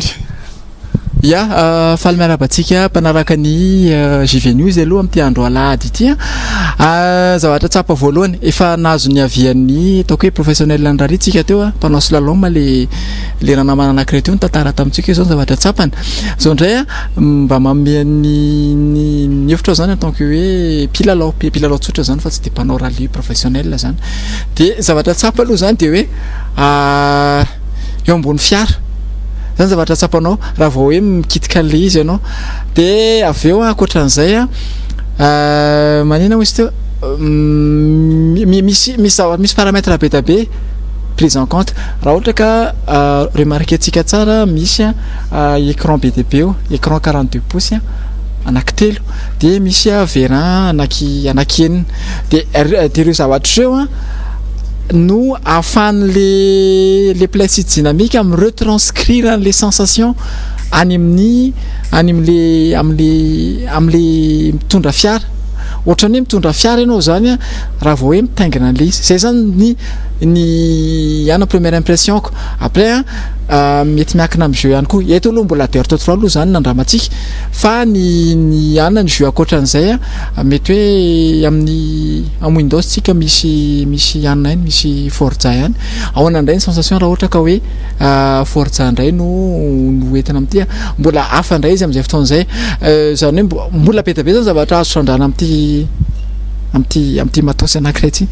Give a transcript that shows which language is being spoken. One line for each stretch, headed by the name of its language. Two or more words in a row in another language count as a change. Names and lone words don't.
Malagasy: Ya, faly miarabantsika mpanaraka ny JV News aloha amin'ity andro alahady ity zavatra tsapa voalohany efa nahazo ny avian'ny ataoko hoe professionnel ny rarintsika teo a mpanao slalom le ranamana anankiray teo ny tantara tamintsika zao zavatra tsapany zao indray a mba manome ny hevitra zany
French: en tant que
Malagasy: hoe pilalao tsotra zany fa tsy de mpanao rally professionnel zany de zavatra tsapa aloha zany de hoe eo ambony fiara zany zavatra tsapanao raha vao hoe mikitika le izy ianao de aveo ankoatran'izay a manina ho izy teo misy paramètre be tabe
French: prise en compte
Malagasy: raha ohatra ka remarqué antsika tsara misy écran be tabe eo
French: écran 42 pouces
Malagasy: anankitelo de misy vérin anankenina de ireo zavatra reo a no ahafahan'le
French: placide dynamique
Malagasy: am
French: retranscrire les sensations
Malagasy: any amin'ny am'le mitondra fiara ohatrany hoe mitondra fiara ianao zany a raha vao hoe mitaingina an'le izy zay zany ny ana
French: première impression
Malagasy: ko après mety miankina amin'ny jeu ihany koa eto aloha mbola
French: adhère totalement
Malagasy: aloha zany nandramatsika fa ny ana ny jeu akoatran'izay a mety hoe amin'ny Windows tsika misy ana iny misy Forza ihany ahoana indray ny sensation raha ohatra ka hoe Forza indray no entina amin'ity mbola hafa indray izy amin'izay fotoan'izay zany hoe mbola betabe zany zavatra azo trandrana amin'ity matosy anankiray ity